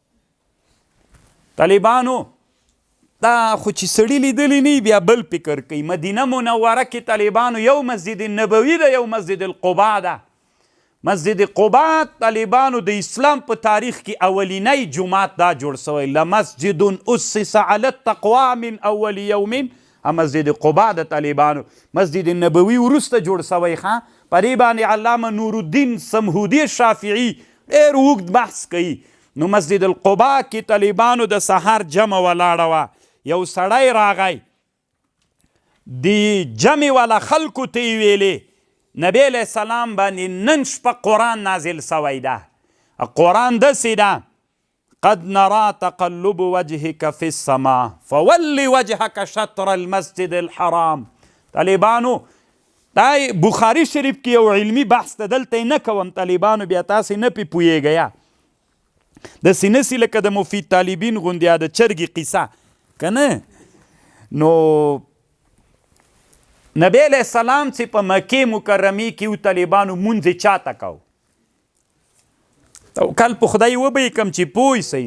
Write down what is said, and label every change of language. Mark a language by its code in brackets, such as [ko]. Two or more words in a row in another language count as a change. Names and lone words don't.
[ps] طالبانو دا خو چې سړي لیدلی نه بیا بل فکر کوي. مدینه منوره کې طالبانو یو مسجد نبوي ده یو مسجد القبا ده. مسجد قبا طالبانو د اسلام په تاریخ کې اولینی جماعت دا جوړ سوی [ar] لمسجد اسس علی التقوا من اول یوم. [ps] مسجد قبا د طالبانو مسجد نبوي وروسته جوړ سوی ښه په دې باندې علامه نور الدین سمهودي شافعي ډېر اوږد بحث کوي. نو مسجد القبا کې طالبانو د سحر جمع ولاړه وه، یو سړی راغی د جمع والا خلکو ته یې ویلې نبی [ar] علیه السلام [ps] باندې نن شپه قرآن نازل سوی ده. قرآن داسې ده [ar] قد نرى تقلب وجهك في السماء فول وجهك شطر المسجد الحرام. [ps] طالبانو دا بخاری شریف کې یو علمی بحث ته دلته نه کوم طالبانو بیا تاسې نه پې پوهیږئ داسې نسي لکه د مفید طالبین غوندې د چرګې قصه که نه. نو نبی [ar] علیه السلام [ps] چې په مکې مکرمې کې و طالبانو مونځ چاته کو توکل په خدای وبهیې کم چې پوه سئ.